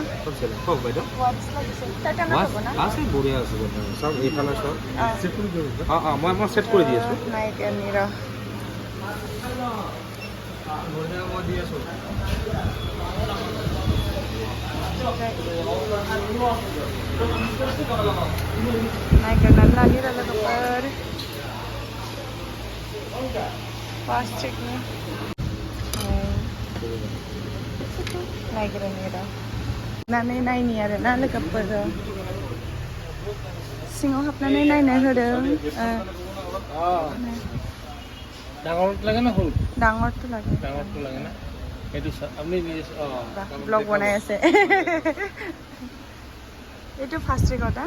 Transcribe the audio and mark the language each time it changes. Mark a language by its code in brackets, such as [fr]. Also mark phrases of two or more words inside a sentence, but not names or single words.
[brx] नायगोननि र' नायगोरनानै लानि र' लोगोफोर प्लास्टिकनि नायगोरनि र' नायनानै नायनि आरोना लोगोफोर सिङाव हाबनानै नायनो होदों [as] ডাঙৰটো লাগে না সৰু ডাঙৰটো লাগে না এইটো আপুনি নিজে ব্লগ বনাই আছে এইটো [en] first record